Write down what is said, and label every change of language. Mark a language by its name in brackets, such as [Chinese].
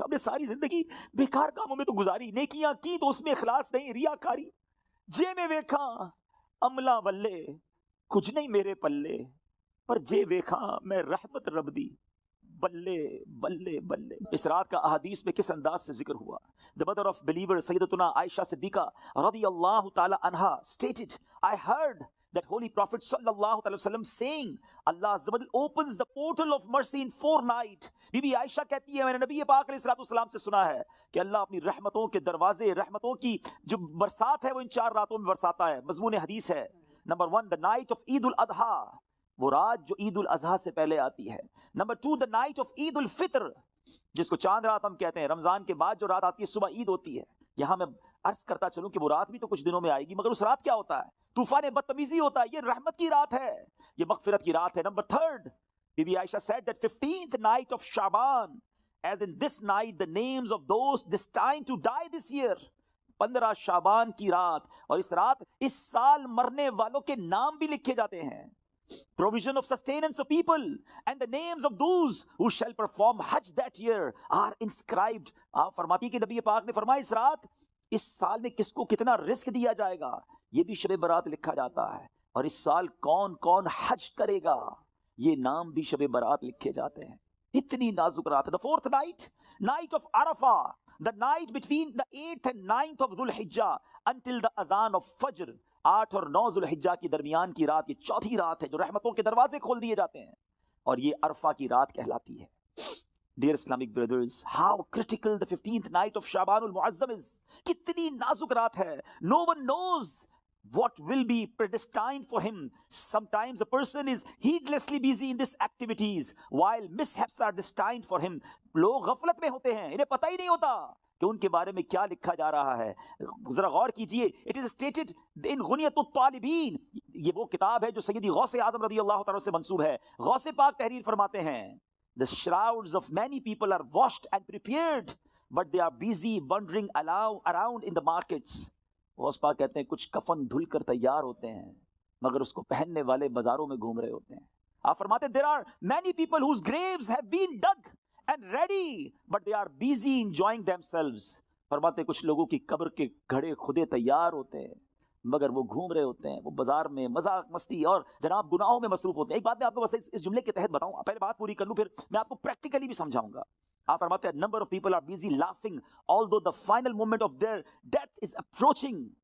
[Urdu] ہم نے ساری زندگی بیکار کاموں میں تو گزاری, نیکیاں کی تو اس میں اخلاص نہیں, ریاکاری. [Punjabi] جے میں ویکھا عملہ بلے کچھ نہیں میرے پلے, پر جے ویکھا میں رحمت رب دی بلے بلے بلے. [Urdu] اس رات کا احادیث میں کس انداز سے ذکر ہوا. [English] The mother of believer سیدتنا عائشہ صدیقہ رضی اللہ تعالی عنہا stated, I heard that Holy Prophet صلی اللہ علیہ وسلم saying, Allah Azza wa Jal opens the portal of mercy in 4 nights. [Urdu] Be be عائشہ کہتی ہے میں نے نبی پاک علیہ السلام سے سنا ہے کہ اللہ اپنی رحمتوں کے دروازے, رحمتوں کی جو برسات ہے وہ ان 4 راتوں میں برساتا ہے. مضمون حدیث ہے. Number 1, [English] the night of Eid al-Adha, [Urdu] وہ رات جو عید الاضحیٰ سے پہلے آتی ہے. نمبر 2, [English] the night of [Urdu] عید الفطر, جس کو چاند رات ہم کہتے ہیں. رمضان کے بعد جو رات آتی ہے صبح عید ہوتی ہے. یہاں میں عرض کرتا چلوں کہ وہ رات بھی تو کچھ دنوں میں آئے گی, مگر اس رات کیا ہوتا ہے؟ طوفان بدتمیزی ہوتا ہے. یہ رحمت کی رات ہے, یہ مغفرت کی رات ہے. [English] نمبر 3, Bibi Aisha said that 15th night of Shaban, as in this night the names of those destined to die this year. [Urdu] 15 شعبان کی رات, اور اس رات اس سال مرنے والوں کے نام بھی لکھے جاتے ہیں. [English] Provision of sustenance of people and the names of those who shall perform Hajj that year are inscribed. [Urdu] آپ فرماتی کہ نبی پاک نے فرمایا اس رات اس سال میں کس کو کتنا رزق دیا جائے گا یہ بھی شب برات لکھا جاتا ہے, اور اس سال کون کون حج کرے گا یہ نام بھی شب برات لکھے جاتے ہیں. اتنی نازک رات ہے. [English] The 4th night, night of Arafah, the night between the 8th and 9th of Dhul Hijjah until the azan of Fajr. [Urdu] 8 اور 9 ذو الحجہ کی درمیان کی رات, یہ چوتھی رات ہے جو رحمتوں کے دروازے کھول دیے جاتے ہیں, اور یہ عرفہ کی رات کہلاتی ہے. [English] Dear Islamic brothers, how critical the 15th night of Shaban al-Mu'azzam is. [Urdu] کتنی نازک رات ہے. [English] No one knows what will be predestined for him. Sometimes a person is heedlessly busy in these activities while mishaps are destined for him. [Urdu] لوگ غفلت میں ہوتے ہیں, انہیں پتہ ہی نہیں ہوتا کہ ان کے بارے میں کیا لکھا جا رہا ہے. ذرا غور کیجئے. [English] It is stated in [Urdu] غنیۃ الطالبین, یہ وہ کتاب ہے جو سیدی غوث اعظم رضی اللہ تعالیٰ سے منسوب ہے. غوث پاک تحریر فرماتے ہیں, [English] The shrouds of many people are washed and prepared, but they are busy wandering around in the markets. [Urdu] Ghaus Pak کہتے ہیں کچھ کفن دھل کر تیار ہوتے ہیں, مگر اس کو پہننے والے بازاروں میں گھوم رہے ہوتے ہیں. آپ فرماتے ہیں [English] there are many people whose graves have been dug and ready but they are busy enjoying themselves. [Urdu] فرماتے کچھ لوگوں کی قبر کے گھڑے خودے تیار ہوتے ہیں مگر وہ گھوم رہے ہوتے ہیں, وہ بازار میں مذاق مستی اور جناب گناہوں میں مصروف ہوتے ہیں. ایک بات میں آپ کو بس اس جملے کے تحت بتاؤں, پہلے بات پوری کر لوں پھر میں آپ کو پریکٹیکلی بھی سمجھاؤں گا. آپ فرماتے ہیں [English] number of people are busy laughing although the final moment of their death is approaching.